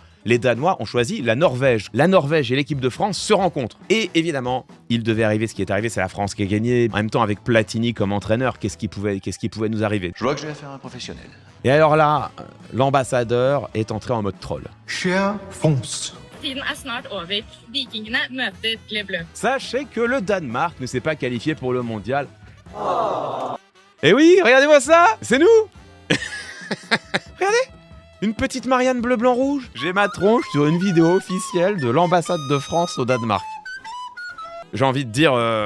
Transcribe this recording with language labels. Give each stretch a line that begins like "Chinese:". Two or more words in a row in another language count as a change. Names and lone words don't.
French: Les Danois ont choisi la Norvège. La Norvège et l'équipe de France se rencontrent. Et évidemment, il devait arriver ce qui est arrivé, c'est la France qui a gagné. En même temps, avec Platini comme entraîneur, qu'est-ce qui pouvait nous arriver ? Je vois que j'ai affaire à un professionnel. Et alors là, l'ambassadeur est entré en mode troll. Cher France.
Norwegian: Tiden er snart over. Vikingene møter Les Bleus.
French: Sachez que le Danemark ne s'est pas qualifié pour le mondial. Et oui, regardez-moi ça, c'est nous. Regardez, une petite Marianne bleu, blanc, rouge. J'ai ma tronche sur une vidéo officielle de l'ambassade de France au Danemark. J'ai envie de dire...